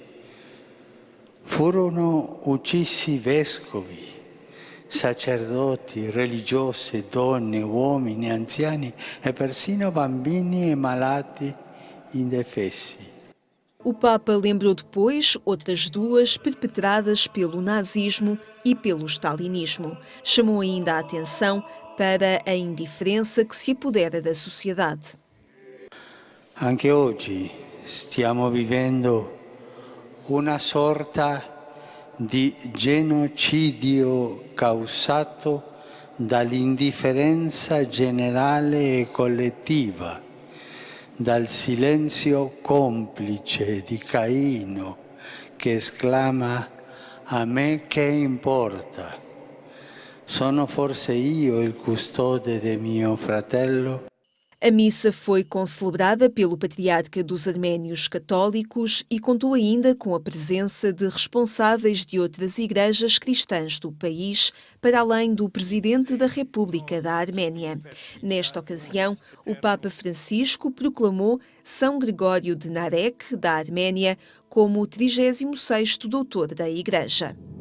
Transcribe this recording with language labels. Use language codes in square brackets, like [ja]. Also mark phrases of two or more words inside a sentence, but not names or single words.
[it] Furono uccisi vescovi, sacerdoti, religiose, donne, uomini, anziani e persino bambini e malati indefesi. [pt] O Papa lembrou depois outras 2 perpetradas pelo nazismo e pelo stalinismo. Chamou ainda a atenção para a indiferença que se apodera da sociedade. [it] Anche oggi stiamo vivendo una sorta di genocidio causato dall'indifferenza generale e collettiva, dal silenzio complice di Caino che esclama «A me che importa? Sono forse io il custode de mio fratello?» [pt] A missa foi concelebrada pelo patriarca dos arménios católicos e contou ainda com a presença de responsáveis de outras igrejas cristãs do país, para além do presidente da República da Arménia. Nesta ocasião, o Papa Francisco proclamou São Gregório de Narek, da Arménia, como o 36º doutor da Igreja.